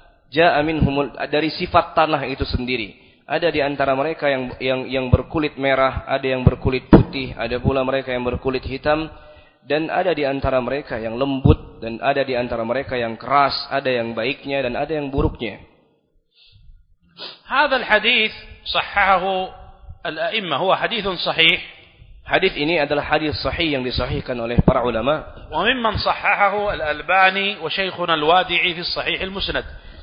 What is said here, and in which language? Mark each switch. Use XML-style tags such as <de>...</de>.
<ar>Ja'a minhumul,</ar> <id>dari sifat tanah itu sendiri. Ada di antara mereka yang berkulit merah, ada yang berkulit putih, ada pula mereka yang berkulit hitam, dan ada di antara mereka yang lembut, dan ada di antara mereka yang keras, ada yang baiknya dan ada yang buruknya.</id> <ar>هذا الحديث صححه الأئمة هو حديث صحيح.</ar> <id>Hadis ini adalah hadis sahih yang disahihkan oleh para ulama.</id> <ar>وممن صححه الألباني وشيخنا الوادعي في الصحيح المسند.</ar>